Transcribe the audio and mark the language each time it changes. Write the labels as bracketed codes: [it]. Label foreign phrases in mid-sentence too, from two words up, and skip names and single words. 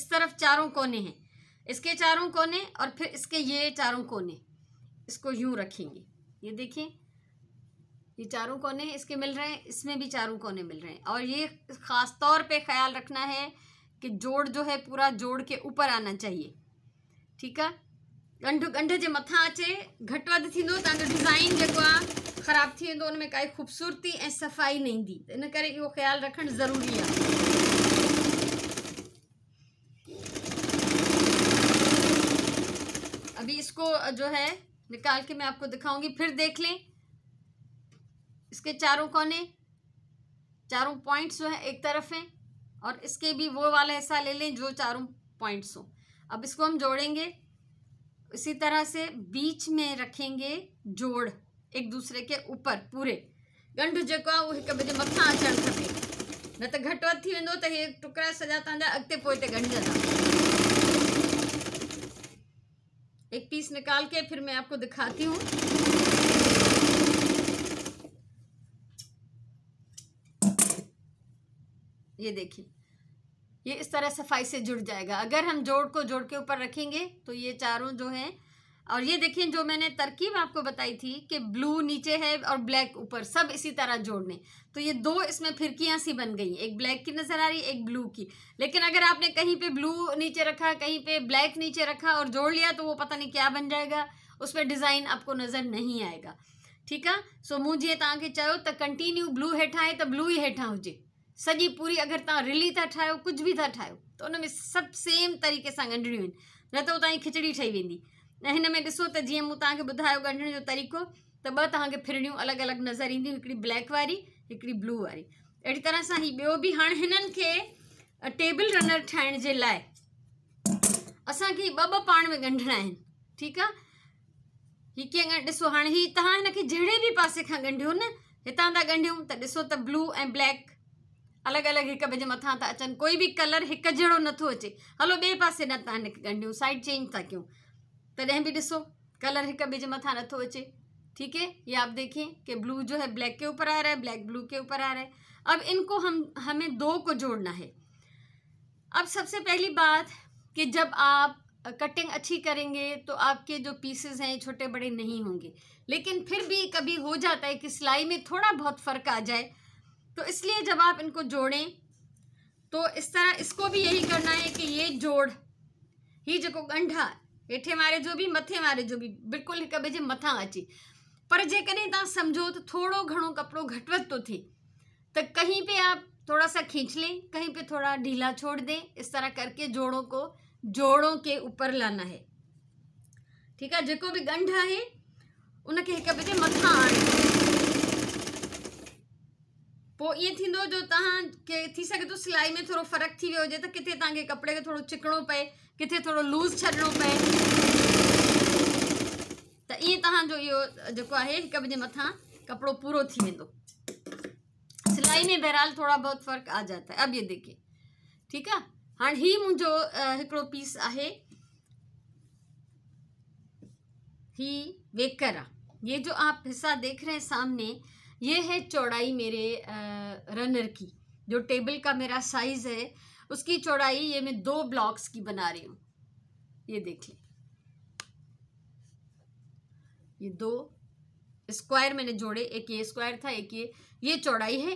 [hi] इस तरफ चारों कोने हैं, इसके चारों कोने और फिर इसके ये चारों कोने, इसको यूं रखेंगे। ये देखिए ये चारों कोने इसके मिल रहे हैं, इसमें भी चारों कोने मिल रहे हैं। और ये ख़ास तौर पे ख्याल रखना है कि जोड़ जो है पूरा जोड़ के ऊपर आना चाहिए, ठीक है। [sd] ॻंढ जे मथां अचे घटि वधि थींदो तव्हांजो डिज़ाइन जेको आहे ख़राबु थी वेंदो, उनमें काई ख़ूबसूरती ऐं सफ़ाई न ईंदी। इन करे इहो ख़्यालु रखणु ज़रूरी आहे। [hi] अभी इसको जो है निकाल के मैं आपको दिखाऊंगी, फिर देख लें। इसके चारों कोने, चारों पॉइंट्स जो है एक तरफ हैं और इसके भी वो वाला हिस्सा ले लें जो चारों पॉइंट्स हो। अब इसको हम जोड़ेंगे, इसी तरह से बीच में रखेंगे जोड़ एक दूसरे के ऊपर। [sd] पूरे ॻंढ जेको आहे उहो हिक ॿिए जे मथां अचणु खपे, न त घटि वधि थी वेंदो त हे टुकड़ा सॼा तव्हांजा अॻिते पोइते ॻंढजंदा। [hi] एक पीस निकाल के फिर मैं आपको दिखाती हूँ। ये देखिए ये इस तरह सफाई से जुड़ जाएगा। अगर हम जोड़ को जोड़ के ऊपर रखेंगे तो ये चारों जो हैं, और ये देखिए जो मैंने तरकीब आपको बताई थी कि ब्लू नीचे है और ब्लैक ऊपर, सब इसी तरह जोड़ने, तो ये दो इसमें फिरकियां सी बन गई, एक ब्लैक की नज़र आ रही एक ब्लू की। लेकिन अगर आपने कहीं पे ब्लू नीचे रखा, कहीं पे ब्लैक नीचे रखा और जोड़ लिया तो वो पता नहीं क्या बन जाएगा, उस पर डिज़ाइन आपको नज़र नहीं आएगा, ठीक है। [sd] सो मूं जीअं तव्हांखे चयो त कंटिन्यू ब्लू हेठां आहे त ब्लू ई हेठां हुजे, सॼी पूरी अगर तव्हां रिली था ठाहियो, [hi] कुछ भी [sd] था ठाहियो, [hi] तो उनमें [sd] सब सेम तरीक़े सां ॻंढणियूं आहिनि, न त तव्हांजी खिचड़ी ठही वेंदी। ऐं हिन में ॾिसो त जीअं मूं तव्हांखे ॿुधायो ॻंढण जो तरीक़ो, त ॿ तव्हांखे फिरड़ियूं अलॻि अलॻि नज़र ईंदियूं, हिकिड़ी ब्लैक वारी हिकिड़ी ब्लू वारी। अहिड़ी तरह सां ही ॿियो बि। हाणे हिननि खे टेबल रनर ठाहिण जे लाइ असांखे ॿ पाण में ॻंढणा आहिनि, ठीकु आहे। हीअ कीअं ॾिसो, हाणे हीअ तव्हां हिनखे जहिड़े बि पासे खां ॻंढियो न, हितां था ॻंढियूं त ॾिसो त ब्लू ऐं ब्लैक अलॻि अलॻि हिक ॿिए जे मथां था अचनि, कोई बि कलर हिकु जहिड़ो नथो अचे। हलो ॿिए पासे न तव्हां हिनखे ॻंढियूं, साइड चेंज था कयूं, तॾहिं भी ॾिसो कलर हिक ॿिए जे मथां नथो अचे, [hi] ठीक है। ये आप देखें कि ब्लू जो है ब्लैक के ऊपर आ रहा है, ब्लैक ब्लू के ऊपर आ रहा है। अब इनको हमें दो को जोड़ना है। अब सबसे पहली बात कि जब आप कटिंग अच्छी करेंगे तो आपके जो पीसेस हैं छोटे बड़े नहीं होंगे, लेकिन फिर भी कभी हो जाता है कि सिलाई में थोड़ा बहुत फ़र्क आ जाए, तो इसलिए जब आप इनको जोड़ें तो इस तरह इसको भी यही करना है कि ये जोड़ ही जो [sd] ॻंढा हेठे वारे जो भी मथे वारे जो भी बिल्कुल हिक ॿिए जे मथां अचे। पर जेकॾहिं तव्हां सम्झो तो थोड़ो घणो कपिड़ो घटि वधि तो थिए तो [hi] कहीं पे आप थोड़ा सा खींच लें, कहीं पे थोड़ा ढीला छोड़ दें। इस तरह करके जोड़ों को जोड़ों के ऊपर लाना है, ठीक है। [sd] जेको भी ॻंढ है उनके हिक ॿिए जे मथां आणे, पोइ ईअं थींदो जो तव्हांखे थी सघे थो सिलाई में थोड़ो फ़र्क़ु थी वियो हुजे, त किथे तव्हांखे कपिड़े खे थोड़ो चिकणो पए, किथे थोड़ो लूज़ छॾिणो पए, त ईअं तव्हांजो इहो जेको आहे हिक ॿिए जे मथां कपिड़ो पूरो थी वेंदो। [hi] सिलाई में बहरहाल थोड़ा बहुत फ़र्क आ जाता है। अब ये देखिए ठीक है। [sd] हाँ ही मुंहिंजो हिकिड़ो पीस आहे ही वेकर आहे। [hi] ये जो आप हिस्सा देख रहे हैं सामने, ये है चौड़ाई मेरे रनर की। जो टेबल का मेरा साइज है उसकी चौड़ाई ये मैं 2 ब्लॉक्स की बना रही हूँ। ये देख लें, ये 2 स्क्वायर मैंने जोड़े, एक ये स्क्वायर था, एक ये चौड़ाई है।